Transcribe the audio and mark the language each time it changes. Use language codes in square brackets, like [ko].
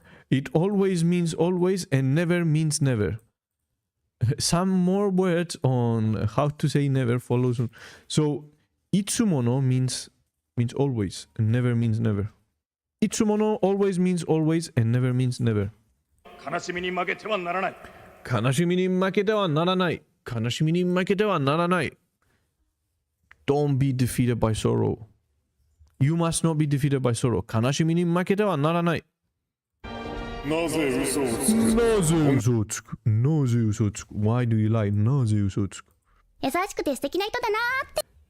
[en] It always means always and never means never. Some more words on how to say never follows on. So itsumono means always and never means never. Itsumono always means always and never means never. [ja] 悲しみに負けてはならない。悲しみに負けてはならない。悲しみに負けてはならない。 [en] Don't be defeated by sorrow. You must not be defeated by sorrow. [ja] 悲しみに負けてはならない。なぜ嘘をつく？なぜ嘘をつく？なぜ嘘をつく？ Why do you lie? なぜ嘘をつく？優しくて素敵な人だなーって。